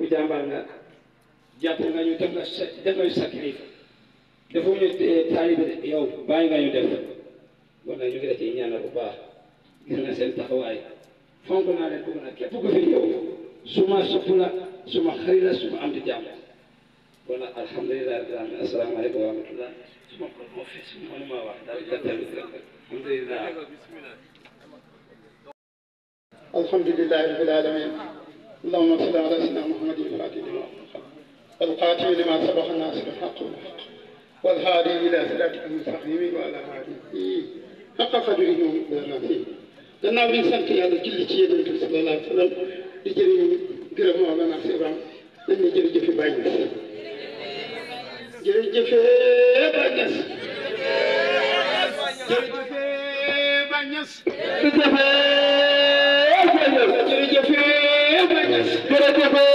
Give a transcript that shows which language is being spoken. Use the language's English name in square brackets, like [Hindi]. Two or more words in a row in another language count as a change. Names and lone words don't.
[Wolof] jàmbaar nga jàpp nga ñu def nga sa kilifa defu ñu taalibe de yow bàyyi nga ñu def kon nag ñu ngi la ciy ñaanal bu baax gis na seen taxawaay fonk naa leen bëgg na képp ku fi ñëw suma sopp la suma xarit la suma am di jàmm kon nag [Arabic] الحمد لله رب العالمين السلام عليكم ورحمة الله [Wolof] suma ko moo fi suma mënuma wax daal gàttal alhamdulilah [Arabic] الحمد لله رب العالمين اللهم صل على سيدنا محمد الفاتح لما القاتل لما سبق الناس بالحق والحق والهادي الى صراطك المستقيم وعلى اله حق قدره ومقداره [Wolof] gannaaw bi ñu sant yàlla julli ci yonent bi [Arabic] صلى الله عليه وسلم [Wolof] di jëriñ gërëm Mawlana Cheikh Ibrahima dañ ne jërëjëf Baye Niass jërëjëf Baye Niass jërëjëf Baye Niass jërëjëf Baye Niass jërëjëf